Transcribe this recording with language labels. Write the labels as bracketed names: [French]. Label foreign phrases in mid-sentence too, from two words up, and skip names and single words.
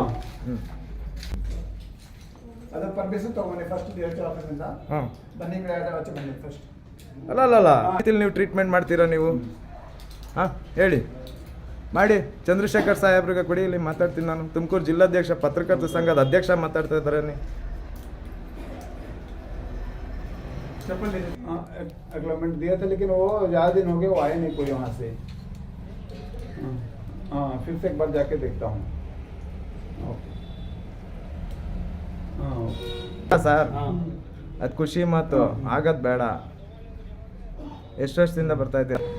[Kannada] ಹಾ. ಅದರ ಪರ್ಮಿಷನ್ ತಗೊಂಡೆ ಫಸ್ಟ್ DHO ಆಫೀಸಿಂದ. ಬನ್ನಿ, ಆಚೆ ಬನ್ನಿ ಫಸ್ಟ್. ಅಲ್ಲ ನೀವು ಟ್ರೀಟ್ಮೆಂಟ್ ಮಾಡ್ತೀರಾ ನೀವು? ಹಾ, ಹೇಳಿ, ಮಾಡಿ. ಚಂದ್ರಶೇಖರ್ ಸಾಹೇಬ್ರಿಗೆ ಕೊಡಿ, ಇಲ್ಲಿ ಮಾತಾಡ್ತೀನಿ ನಾನು. ತುಮಕೂರು ಜಿಲ್ಲಾಧ್ಯಕ್ಷ ಪತ್ರಕರ್ತರ ಸಂಘದ ಅಧ್ಯಕ್ಷ ಮಾತಾಡ್ತಾ ಇದ್ದಾರೆ. ನೀವು [Hindi] एग्रीमेंट दिया था, लेकिन वो ज़्यादा दिन हो गए, वो आए नहीं कोई वहाँ से. हाँ, फिर से एक बार जाके देखता हूँ. [Kannada] ಸರ್, ಅದು ಖುಷಿ ಮಾತು, ಆಗದ್ ಬೇಡ. ಎಷ್ಟು ವರ್ಷದಿಂದ ಬರ್ತಾ ಇದ್ದೀರಾ?